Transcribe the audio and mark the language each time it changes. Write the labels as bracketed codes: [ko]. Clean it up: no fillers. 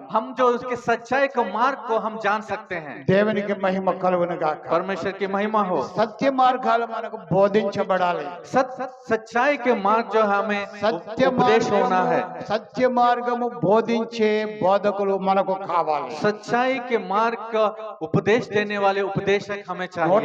[hi] हम जो उसके सच्चाई का मार्ग को हम जान सकते हैं। [te] దేవునికి మహిమ కలుగును గాక. [hi] परमेश्वर की महिमा हो। [te] సత్య మార్గాలు మనకు బోధించబడాలి. [hi] सच्चाई के मार्ग जो है हमें [te] సత్య [hi] उपदेश होना है। [te] సత్య మార్గము బోధించే బోధకులు మనకు కావాలి. [hi] सच्चाई के मार्ग का उपदेश देने वाले उपदेशक हमें चाहिए।